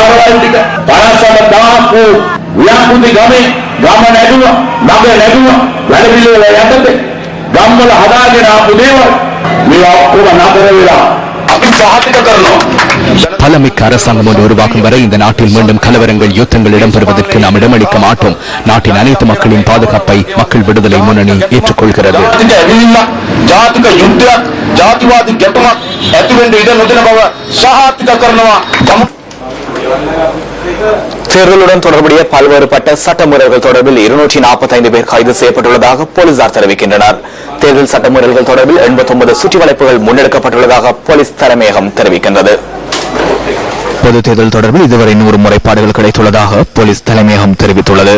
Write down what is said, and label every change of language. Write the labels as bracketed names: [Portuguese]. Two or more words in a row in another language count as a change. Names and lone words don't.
[Tamil] பலமிக்க அரசாங்கம் ஒன்று உருவாக்கும் வரை இந்த நாட்டில் மீண்டும் கலவரங்கள், யுத்தங்கள் இடம்பெறுவதற்கு நாம் இடமளிக்க மாட்டோம். நாட்டின் அனைத்து மக்களின் பாதுகாப்பை மக்கள் விடுதலை முன்னணி ஏற்றுக்கொள்கிறது. [Sinhala] ජාතික යුද්ධයක් ජාතිවාදී ගැටුමක් ඇති වෙන්න ඉඩ නොදෙන බව සහාතික කරනවා. [Tamil] தேர்தலுடன் தொடர்புடைய பல்வேறுபட்ட சட்டமுறைகள் தொடர்பில் 245 பேர் கைது செய்யப்பட்டுள்ளதாக போலீசார் தெரிவிக்கின்றனர். தேர்தல் சட்டமுறைகள் தொடர்பில் 89 சுற்றிவளைப்புகள் முன்னெடுக்கப்பட்டுள்ளதாக போலீஸ் தலைமையகம் தெரிவிக்கின்றது. பொது தேர்தல் தொடர்பில் இதுவரை 100 முறைப்பாடுகள் கிடைத்துள்ளதாக போலீஸ் தலைமையகம் தெரிவித்துள்ளது.